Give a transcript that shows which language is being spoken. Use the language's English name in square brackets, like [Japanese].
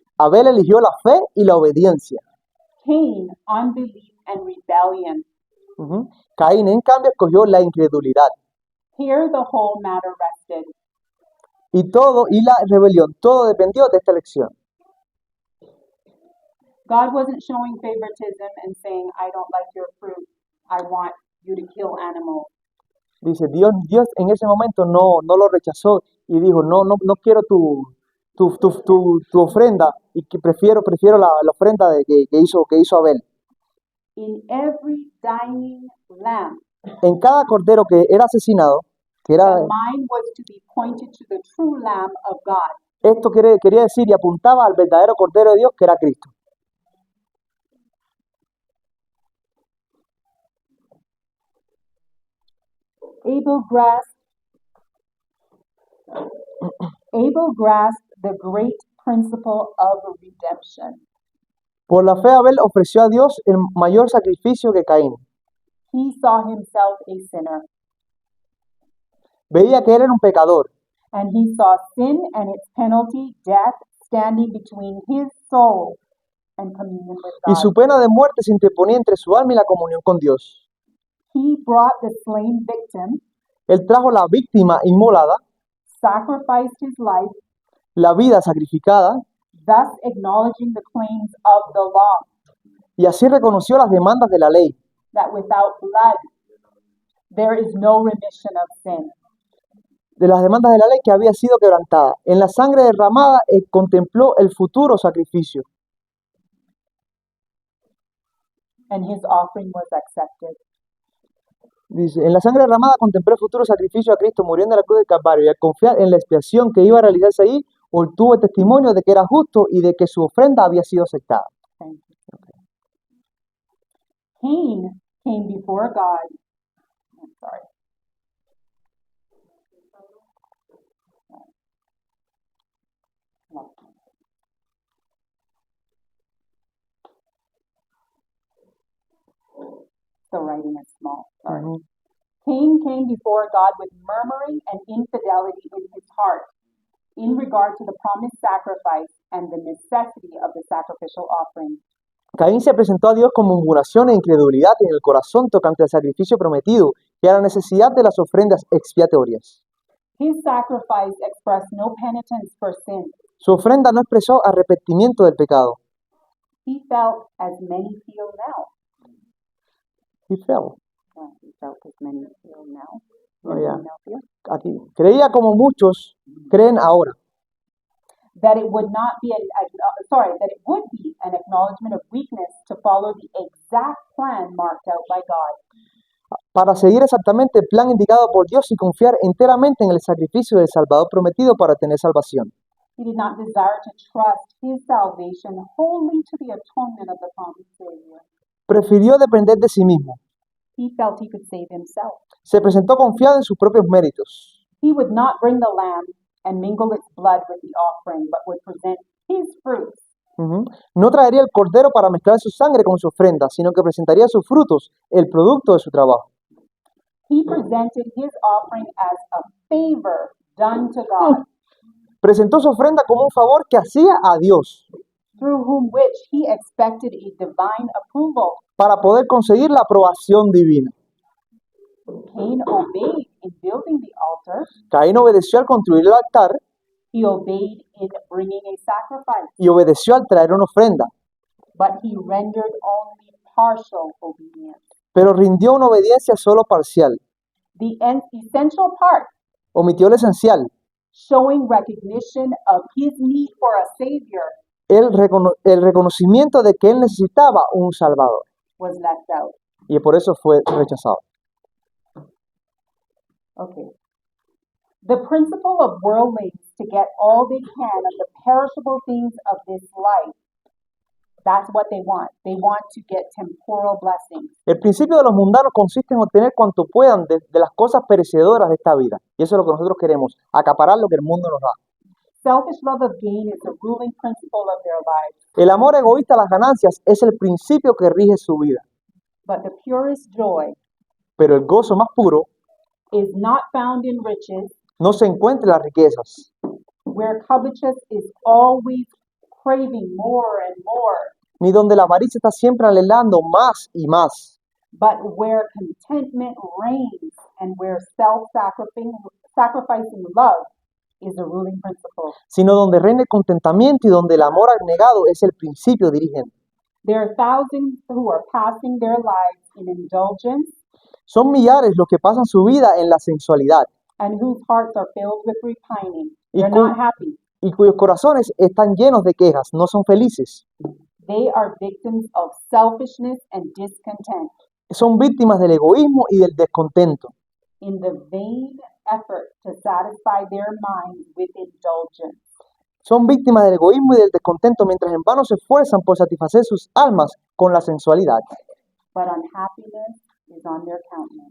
[Spanish] Abel eligió la fe y la obediencia. [English] Cain, unbelief and rebellion. Ujú. [Spanish] Caín, en cambio, escogió la incredulidad. [English] Here the whole matter rested. [Spanish] Y la rebelión, todo dependió de esta elección. [English] God wasn't showing favoritism and saying, I don't like your fruit. I want you to kill animals. [Spanish] Dice, Dios en ese momento no lo rechazó y dijo, no quiero tu ofrenda y que prefiero la ofrenda que hizo Abel. [English] In every dying lamb, [Spanish] En cada cordero que era asesinado, que era, [English] the mind was to be pointed to the true Lamb of God. [Spanish] esto quería decir y apuntaba al verdadero cordero de Dios que era Cristo. [English] Abel grasped the great principle of redemption. [Spanish] Por la fe Abel ofreció a Dios el mayor sacrificio que Caín. [English] He saw himself a sinner, [Spanish] Veía que él era un pecador [English] and he saw sin and its penalty, death, standing between his soul and communion with [Spanish] y [English] God. [Spanish] su pena de muerte se interponía entre su alma y la comunión con Dios. [English] He brought the slain victim, [Spanish] Él trajo la víctima inmolada, [English] sacrificed his life, [Spanish] la vida sacrificada, [English] thus acknowledging the claims of the law, [Spanish] y así reconoció las demandas de la ley, [English] that without blood there is no remission of sin. [Spanish] de las demandas de la ley que había sido quebrantada. En la sangre derramada contempló el futuro sacrificio, [English] And his offering was accepted. [Spanish] dice, en la sangre derramada contempló el futuro sacrificio a Cristo muriendo en la cruz del Calvario, y al confiar en la expiación que iba a realizarse ahí, obtuvo el testimonio de que era justo y de que su ofrenda había sido aceptada. [English] Thank you. Cain came before God. I'm sorry. The writing is small. Sorry. Ujú. Cain came before God with murmuring and infidelity in his heart in regard to the promised sacrifice and the necessity of the sacrificial offering. [Spanish] Caín se presentó a Dios con murmuración e incredulidad en el corazón tocante al sacrificio prometido y a la necesidad de las ofrendas expiatorias. [English] His sacrifice expressed no penitence for sin. [Spanish] Su ofrenda no expresó arrepentimiento del pecado. [English] He felt as many feel now. He fell. He felt as many feel now. Oh, yeah. Now feel. [Spanish] Aquí. Creía como muchos creen ahora, [English] That it would not be that it would be an acknowledgement of weakness to follow the exact plan marked out by God. [Spanish] para seguir exactamente el plan indicado por Dios y confiar enteramente en el sacrificio del Salvador prometido para tener salvación. [English] He did not desire to trust his salvation wholly to the atonement of the promised Savior. [Spanish] Prefirió depender de sí mismo. [English] He felt he could save himself. [Spanish] Se presentó confiado en sus propios méritos. [English] He would not bring the lamb and mingle its blood with the offering, but would present his fruits. Ujú. [Spanish] No traería el cordero para mezclar su sangre con su ofrenda, sino que presentaría sus frutos, el producto de su trabajo. [English] He presented his offering as a favor done to God, [Spanish] Presentó su ofrenda como un favor que hacía a Dios [English] through which he expected a divine approval. [Spanish] para poder conseguir la aprobación divina. [English] Cain obeyed in building the altar. [Spanish] Caín obedeció al construir el altar [English] He obeyed in bringing a sacrifice, [Spanish] y obedeció al traer una ofrenda, [English] but he rendered only partial obedience. [Spanish] pero rindió una obediencia solo parcial. [English] The essential part, [Spanish] Omitió lo esencial, [English] showing recognition of his need for a Savior, [Spanish] el reconocimiento de que él necesitaba un Salvador, [English] was left out. [Spanish] y por eso fue rechazado. [English] Okay. The principle of worldlings to get all they can of the perishable things of this life. That's what they want. They want to get temporal blessings. [Spanish] El principio de los mundanos consiste en obtener cuanto puedan de las cosas perecedoras de esta vida. Y eso es lo que nosotros queremos, acaparar lo que el mundo nos da. [English] Selfish love of gain is the ruling principle of their lives. [Spanish] El amor egoísta a las ganancias es el principio que rige su vida. [English] But the purest joy [Spanish] Pero el gozo más puro [English] is not found in riches, [Spanish] no se encuentra en las riquezas, [English] where covetous is always craving more and more. [Spanish] ni donde la avaricia está siempre anhelando más y más, [English] but where contentment reigns and where self-sacrificing love is the ruling principle. [Spanish] sino donde reina el contentamiento y donde el amor abnegado es el principio dirigente. [English] There are thousands who are passing their lives in indulgence [Spanish] Son millares los que pasan su vida en la sensualidad [English] and whose hearts are filled with repining. [Spanish] y, [English] They're cu- not happy. [Spanish] y cuyos corazones están llenos de quejas, no son felices. [English] They are victims of selfishness and discontent [Spanish] Son víctimas del egoísmo y del descontento, [English] in the vain effort to satisfy their minds with indulgence. [Spanish] son víctimas del egoísmo y del descontento mientras en vano se esfuerzan por satisfacer sus almas con la sensualidad. [English] But unhappiness is on their countenance.